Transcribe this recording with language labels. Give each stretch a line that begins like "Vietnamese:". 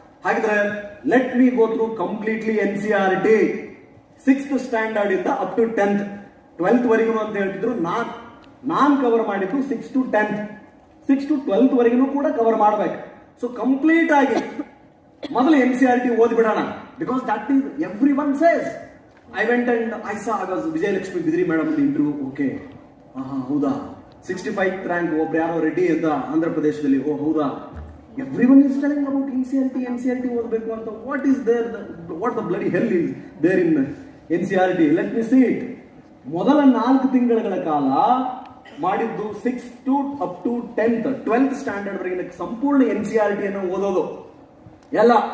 Kannada: ಹಾಗಿದ್ರೆ
English: let me go through completely NCERT 6th standard ಇಂದ up to 10th, 12th
Kannada: ವರೆಗೂ ಅಂತ ಹೇಳ್ತಿದ್ರು. ನಾನ್ ಕವರ್ ಮಾಡಿದ್ದು 6 to 10th, 6 to 12th ವರೆಗೂ ಕೂಡ ಕವರ್ ಮಾಡಬೇಕು. ಸೊ ಕಂಪ್ಲೀಟ್ ಆಗಿ ಮೊದಲು NCERT ಓದ್ಬಿಡೋಣ.
English: Because that is everyone says. I went and I saw Vijayalakshmi Bidri madam interview.
Kannada: Okay, ಹೌದಾ, 65th ರ್ಯಾಂಕ್ ಒಬ್ರು ಯಾರೋ ರೆಡ್ಡಿ ಅಂತ ಆಂಧ್ರ ಪ್ರದೇಶದಲ್ಲಿ. ಓ ಹೌದಾ,
English: everyone is telling about NCERT
Kannada: ಓದಬೇಕು ಅಂತ.
English: What is there, what the bloody hell is there in NCERT? Let me see it.
Kannada: ಮೊದಲ 4 ತಿಂಗಳ ಕಾಲ ಮಾಡಿದ್ದು 6 to up to 10th, 12th standard ವರೆಗಿನ ಸಂಪೂರ್ಣ NCERT ಅನ್ನು ಓದೋದು ಎಲ್ಲ.